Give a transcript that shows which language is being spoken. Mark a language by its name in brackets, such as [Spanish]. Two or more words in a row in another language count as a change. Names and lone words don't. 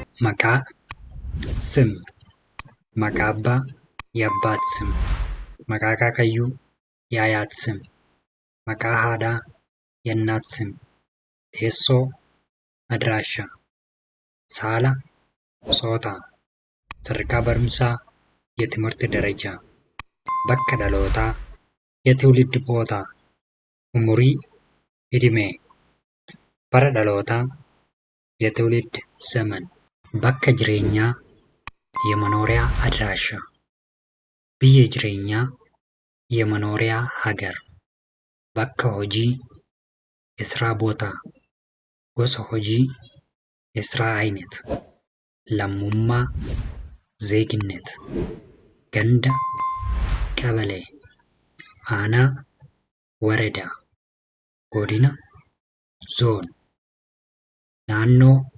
[Oromo] maqaa ስም maqaa abbaa [Amharic] የአባት ስም [Oromo] maqaa akaakayyuu [Amharic] የአያት ስም [Oromo] maqaa haadhaa [Amharic] የእናት ስም [Oromo] teessoo አድራሻ saala ጾታ sadarkaa barumsaa [Amharic] የትምህርት ደረጃ [Oromo] bakka dhalootaa [Amharic] የትውልድ ቦታ umurii ዕድሜ [Oromo] bara dhalootaa [Amharic] የትውልድ ዘመን [Oromo] bakka jireenyaa [Amharic] የመኖሪያ አድራሻ [Oromo] biyya jireenyaa [Amharic] የመኖሪያ ሀገር [Oromo] bakka hojii [Amharic] የስራ ቦታ [Oromo] gosa hojii [Amharic] የስራ አይነት [Oromo] lammummaa ዜግነት ganda ቀበሌ aanaa ወረዳ godina ዞን naannoo